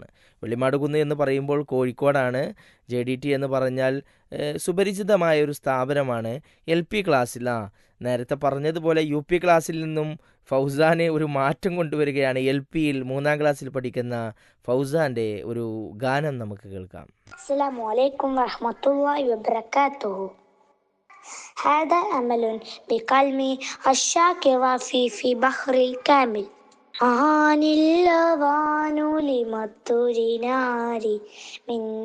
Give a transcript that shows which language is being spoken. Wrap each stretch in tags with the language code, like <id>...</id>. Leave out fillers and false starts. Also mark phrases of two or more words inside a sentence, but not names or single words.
<ml>വെള്ളിമാട് കുന്ന് എന്ന് പറയുമ്പോൾ കോഴിക്കോടാണ്. JDT എന്ന് പറഞ്ഞാൽ സുപരിചിതമായ ഒരു സ്ഥാപനമാണ്. LP ക്ലാസ്സിൽ നേരത്തെ പറഞ്ഞതുപോലെ UP ക്ലാസ്സിൽ നിന്നും ഫൗസാനെ ഒരു മാറ്റം കൊണ്ടുവരികയാണ്. LPയിൽ 3ാം ക്ലാസ്സിൽ പഠിക്കുന്ന ഫൗസാന്റെ ഒരു ഗാനം നമുക്ക് കേൾക്കാം.</ml> <ar>السلام عليكم ورحمة الله وبركاته. هذا أمل بقلبي الشاكر في بحر الكامل، عن اللوان لمطر ناري من</ar>